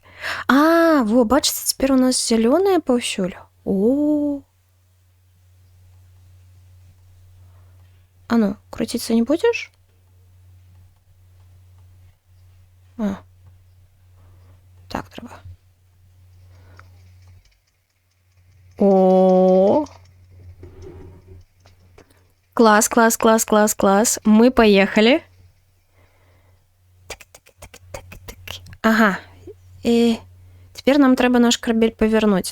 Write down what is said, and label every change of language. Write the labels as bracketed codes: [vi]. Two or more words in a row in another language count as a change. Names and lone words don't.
[be] Во, бачыце, цяпер у нас зялёнае паўсюль. О! А ну, круціцца не будзеш? Так трэба. О! [ru] Класс. Мы поехали. Ага. И теперь нам трэба наш корабель повернуть.